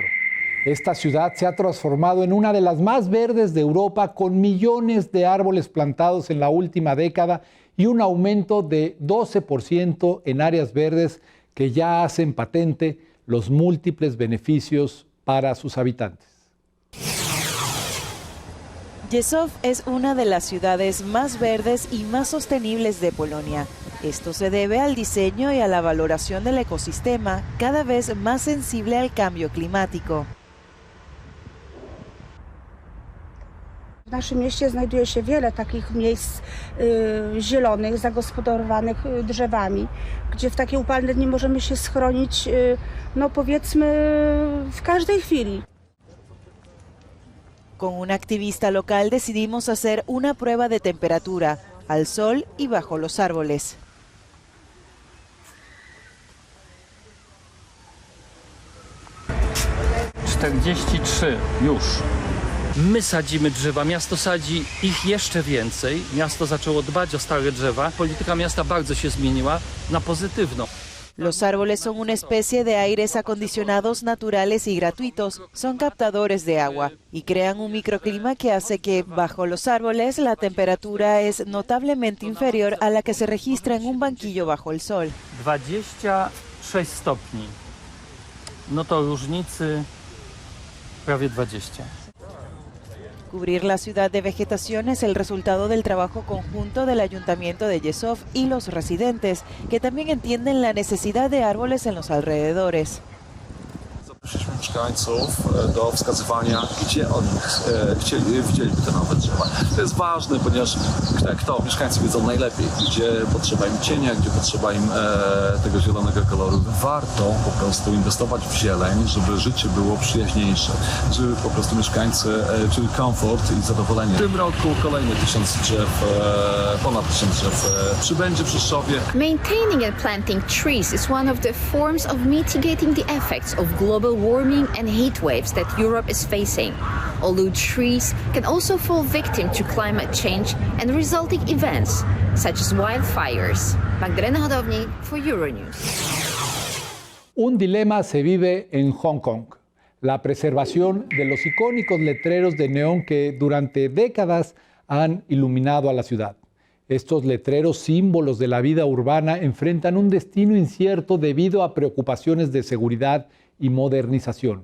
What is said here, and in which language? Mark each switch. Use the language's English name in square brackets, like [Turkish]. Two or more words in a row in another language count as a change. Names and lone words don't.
[Spanish] Esta ciudad se ha transformado en una de las más verdes de Europa, con millones de árboles plantados en la última década y un aumento de 12% en áreas verdes que ya hacen patente los múltiples beneficios para sus habitantes. Rzeszów es una de las ciudades más verdes y más sostenibles de Polonia. Esto se debe al diseño y a la valoración del ecosistema, cada vez más sensible al cambio climático. [Polish] W naszym mieście znajduje się wiele takich miejsc zielonych, zagospodarowanych drzewami, gdzie w takie upalne dni możemy się schronić, no powiedzmy, w każdej chwili. [Spanish] Con un activista local decidimos hacer una prueba de temperatura, al sol y bajo los árboles. [Polish] Już. My sadzimy drzewa, miasto sadzi ich jeszcze więcej. Miasto zaczęło dbać o stare drzewa. Polityka miasta bardzo się zmieniła na pozytywną. [Spanish] Los árboles son una especie de aires acondicionados naturales y gratuitos. Son captadores de agua y crean un microclima que hace que, bajo los árboles, la temperatura es notablemente inferior a la que se registra en un banquillo bajo el sol. [Polish] 26 stopni. No to różnicy prawie 20. [Spanish] Cubrir la ciudad de vegetación es el resultado del trabajo conjunto del Ayuntamiento de Rzeszów y los residentes, que también entienden la necesidad de árboles en los alrededores. [Polish] Zaprosiliśmy mieszkańców do wskazywania, gdzie oni widzieliby te nowe drzewa. To jest ważne, ponieważ mieszkańcy wiedzą najlepiej, gdzie potrzeba im cienia, gdzie potrzeba im tego zielonego koloru. Warto po prostu inwestować w zieleń, żeby życie było przyjaźniejsze, żeby po prostu mieszkańcy czuli komfort i zadowolenie. W tym roku kolejne 1000 drzew, ponad 1000 drzew przybędzie w Rzeszowie. [English] Maintaining and planting trees is one of the forms of mitigating the effects of global warming warming and heat waves that Europe is facing, although trees can also fall victim to climate change and resulting events, such as wildfires. Magdalena Hodownik for Euronews. [Spanish] Un dilema se vive en Hong Kong: la preservación de los icónicos letreros de neón que durante décadas han iluminado a la ciudad. Estos letreros, símbolos de la vida urbana, enfrentan un destino incierto debido a preocupaciones de seguridad y modernización.